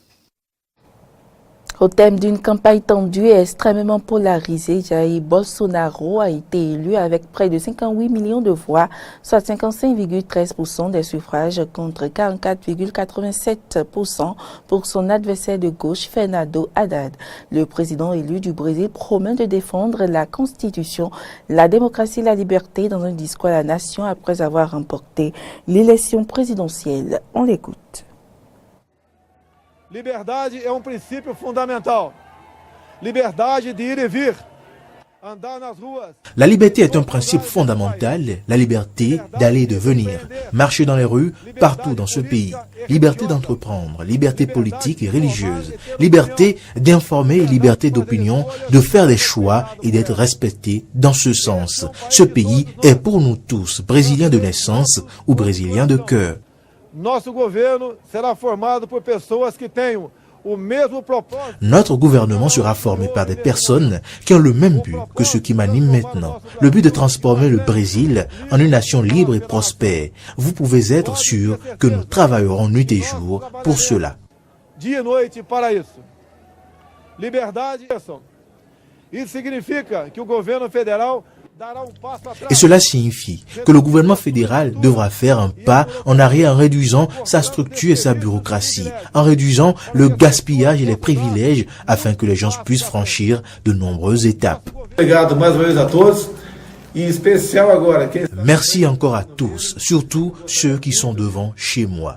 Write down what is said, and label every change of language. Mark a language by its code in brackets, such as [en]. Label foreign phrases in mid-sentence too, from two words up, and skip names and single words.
[fr] Au thème d'une campagne tendue et extrêmement polarisée, Jair Bolsonaro a été élu avec près de 58 millions de voix, soit 55,13% des suffrages contre 44,87% pour son adversaire de gauche, Fernando Haddad. Le président élu du Brésil promet de défendre la Constitution, la démocratie et la liberté dans un discours à la nation après avoir remporté l'élection présidentielle. On l'écoute. [pt] Liberdade é princípio fundamental. Liberdade de ir e vir. Andar nas ruas. [fr] La liberté est un principe fondamental, la liberté d'aller et de venir, marcher dans les rues, partout dans ce pays. Liberté d'entreprendre, liberté politique et religieuse, liberté d'informer et liberté d'opinion, de faire des choix et d'être respecté dans ce sens. Ce pays est pour nous tous, brésiliens de naissance ou brésiliens de cœur. [pt] Nosso governo será formado por pessoas que tenham o mesmo propósito. [fr] Notre gouvernement sera formé par des personnes qui ont le même but que ce qui m'anime maintenant. Le but de transformer le Brésil en une nation libre et prospère. Vous pouvez être sûr que nous travaillerons nuit et jour pour cela. [pt] Dia e noite para isso. Liberdade. Isso significa que o governo federal [fr] et cela signifie que le gouvernement fédéral devra faire un pas en arrière en réduisant sa structure et sa bureaucratie, en réduisant le gaspillage et les privilèges afin que les gens puissent franchir de nombreuses étapes. Merci encore à tous, surtout ceux qui sont devant chez moi.